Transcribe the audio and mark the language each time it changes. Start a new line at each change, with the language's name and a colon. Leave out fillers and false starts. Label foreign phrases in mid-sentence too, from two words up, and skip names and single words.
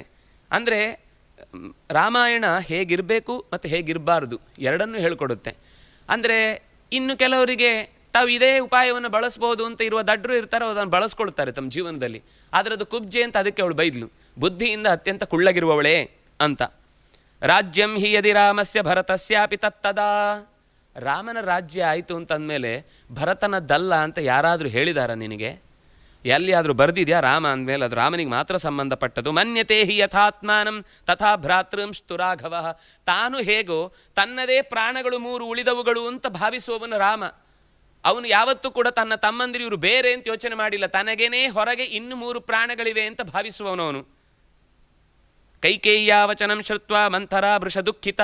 Kannada: ಅಂದರೆ ರಾಮಾಯಣ ಹೇಗಿರಬೇಕು ಮತ್ತು ಹೇಗಿರಬಾರ್ದು ಎರಡನ್ನೂ ಹೇಳಿಕೊಡುತ್ತೆ. ಅಂದರೆ ಇನ್ನು ಕೆಲವರಿಗೆ ತಾವು ಇದೇ ಉಪಾಯವನ್ನು ಬಳಸ್ಬೋದು ಅಂತ ಇರುವ ದಡ್ಡರು ಇರ್ತಾರೆ, ಅದನ್ನು ಬಳಸ್ಕೊಳ್ತಾರೆ ತಮ್ಮ ಜೀವನದಲ್ಲಿ. ಆದರೆ ಅದು ಕುಬ್ಜೆ ಅಂತ ಅದಕ್ಕೆ ಅವಳು ಬೈದ್ಲು, ಬುದ್ಧಿಯಿಂದ ಅತ್ಯಂತ ಕುಳ್ಳಗಿರುವವಳೇ ಅಂತ.
Sanskrit: ರಾಜ್ಯಂ ಹಿ ಯದಿ ರಾಮಸ್ಯ ಭರತಸ್ಯಾಪಿ ತತ್ತದಾ.
Kannada: ರಾಮನ ರಾಜ್ಯ ಆಯಿತು ಅಂತಂದಮೇಲೆ ಭರತನದ್ದಲ್ಲ ಅಂತ ಯಾರಾದರೂ ಹೇಳಿದಾರ ನಿನಗೆ? ಎಲ್ಲಿಯಾದರೂ ಬರೆದಿದೆಯಾ ರಾಮ ಅಂದಮೇಲೆ ಅದು ರಾಮನಿಗೆ ಮಾತ್ರ ಸಂಬಂಧಪಟ್ಟದು?
Sanskrit: ಮನ್ಯತೆ ಹಿ ಯಥಾತ್ಮಾನಂ ತಥಾ ಭ್ರಾತೃಂಸ್ತು ರಾಘವ.
Kannada: ತಾನು ಹೇಗೋ ತನ್ನದೇ ಪ್ರಾಣಗಳು 3 ಉಳಿದವುಗಳು ಅಂತ ಭಾವಿಸುವವನು ರಾಮ. ಅವನು ಯಾವತ್ತೂ ಕೂಡ ತನ್ನ ತಮ್ಮಂದಿರು ಇವರು ಬೇರೆ ಅಂತ ಯೋಚನೆ ಮಾಡಿಲ್ಲ, ತನಗೇನೇ ಹೊರಗೆ ಇನ್ನು 3 ಪ್ರಾಣಗಳಿವೆ ಅಂತ ಭಾವಿಸುವವನು ಅವನು.
Sanskrit: ಕೈಕೇಯ್ಯ ವಚನಂ ಶ್ರುತ್ವ ಮಂಥರ ವೃಷ ದುಃಖಿತ.